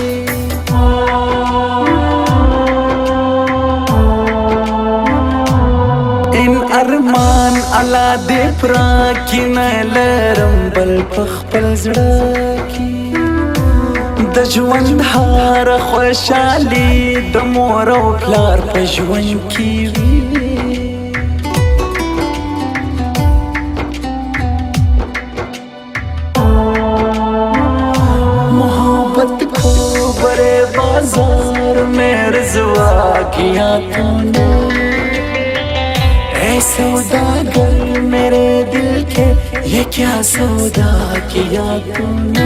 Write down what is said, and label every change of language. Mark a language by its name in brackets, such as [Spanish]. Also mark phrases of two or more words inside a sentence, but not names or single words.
[Pashto] ان ارمان الله دې پرا کې نه لرم بل په خپل زړه کې د ژوند هر خوشحالي د مور او پلار په ژوند کې وي [Urdu] محبت کو بڑے بازار میں رضوا کیا تو نے اے اے سوداگر میرے دل کے یہ کیا سودا کیا تو نے.